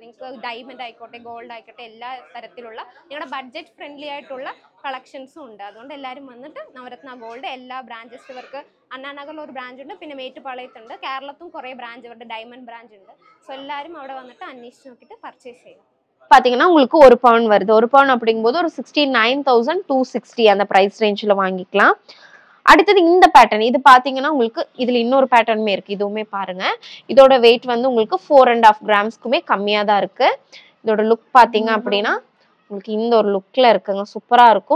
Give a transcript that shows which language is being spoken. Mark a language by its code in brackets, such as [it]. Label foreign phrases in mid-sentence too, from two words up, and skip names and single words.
[ml] നിങ്ങൾക്ക് ഡയമണ്ട് ആയിക്കോട്ടെ ഗോൾഡ് ആയിക്കോട്ടെ എല്ലാ തരത്തിലുള്ള നിങ്ങളുടെ [en] budget friendly [ml] ആയിട്ടുള്ള കളക്ഷൻസും ഉണ്ട്. അതുകൊണ്ട് എല്ലാവരും വന്നിട്ട് നവരത്ന ഗോൾഡ് എല്ലാ ബ്രാഞ്ചസ് ഇവർക്ക് അണ്ണാനഗറിൽ ഒരു ബ്രാഞ്ച് ഉണ്ട്, പിന്നെ മേറ്റുപാളയത്തുണ്ട്, കേരളത്തും കുറേ ബ്രാഞ്ച് ഇവരുടെ ഡയമണ്ട് ബ്രാഞ്ച് ഉണ്ട്. സോ എല്ലാവരും അവിടെ വന്നിട്ട് അന്വേഷിച്ച് നോക്കിയിട്ട് പർച്ചേസ് ചെയ്യും. [ta] பாத்தீங்கன்னா உங்களுக்கு 1 பவுன் வருது. 1 பவுன் அப்படிங்கும்போது ஒரு 69,260 அந்த பிரைஸ் ரேஞ்சில் வாங்கிக்கலாம். அடுத்தது இந்த பேட்டர்ன், இது பாத்தீங்கன்னா உங்களுக்கு இதுல இன்னொரு பேட்டர்னுமே இருக்கு. இதுவுமே பாருங்க, இதோட வெயிட் வந்து உங்களுக்கு 4.5 கிராம்ஸ்க்குமே கம்மியா தான் இருக்கு. இதோட லுக் பாத்தீங்க அப்படின்னா உங்களுக்கு இந்த ஒரு லுக்ல இருக்குங்க, சூப்பரா இருக்கும்.